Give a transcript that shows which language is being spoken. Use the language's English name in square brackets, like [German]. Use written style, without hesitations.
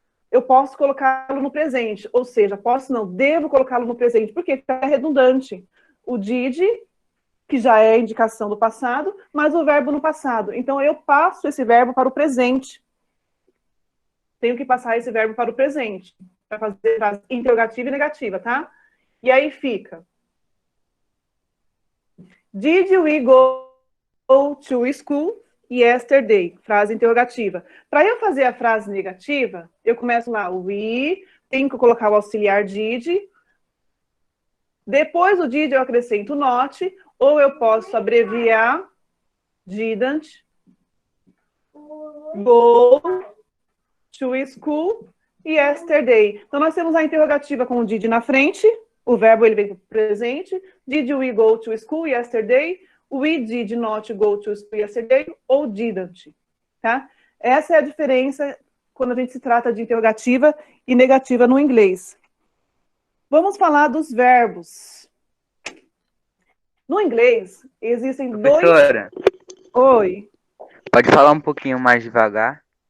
[Portuguese] Eu posso colocá-lo no presente, ou seja, devo colocá-lo no presente, porque fica redundante. O did, que já é indicação do passado, mas o verbo no passado. Então, eu passo esse verbo para o presente. Tenho que passar esse verbo para o presente, para fazer frase interrogativa e negativa, tá? E aí fica: [English] Did we go to school yesterday? [Portuguese] Frase interrogativa. Para eu fazer a frase negativa, eu começo lá, we, tenho que colocar o auxiliar did. Depois do did eu acrescento not, ou eu posso abreviar [English] didn't go to school yesterday. [Portuguese] Então, nós temos a interrogativa com o did na frente, o verbo ele vem para o presente. [English] Did we go to school yesterday? We did not go to school yesterday, ou didn't, tá? [Portuguese] Essa é a diferença quando a gente se trata de interrogativa e negativa no inglês. Vamos falar dos verbos. No inglês, existem Professora, Oi. pode falar um pouquinho mais devagar?